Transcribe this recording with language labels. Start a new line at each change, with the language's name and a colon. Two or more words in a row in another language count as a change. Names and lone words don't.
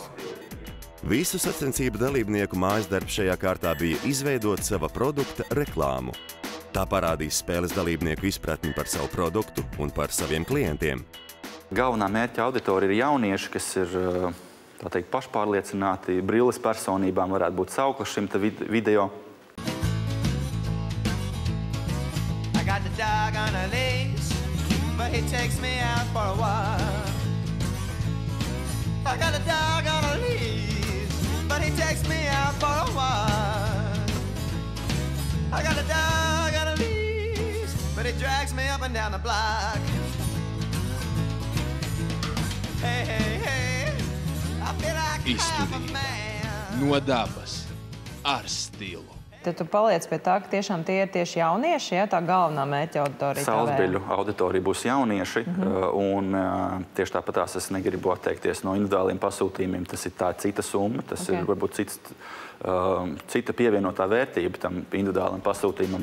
Latvian: Visu sacensību dalībnieku mājas darbs šajā kārtā bija izveidot sava produkta reklāmu. Tā parādīs spēles dalībnieku izpratni par savu produktu un par saviem klientiem. Galvenā mērķa auditorija ir jaunieši, kas ir, tā teikt, pašpārliecināti, brilles personībām varētu būt sauklis šim video.
English: I got the dog on a leash, but he takes me out for a walk. I got a dog on a leash, but he takes me out for a walk. I got a dog on a leash, but he drags me up and down the block. Hey, hey, hey, I feel like half a man.
Latvian: No dabas, ar stilu. Tad tu paliec pie tā, ka tiešām tie ir tieši jaunieši, ja? Tā galvenā mērķa auditorija. Saulesbrilļu auditorija būs jaunieši, un tieši tāpatās es negribu atteikties no individuāliem pasūtījumiem. Tas ir tā cita summa, tas ir varbūt cita pievienotā vērtība tam individuālam pasūtījumam.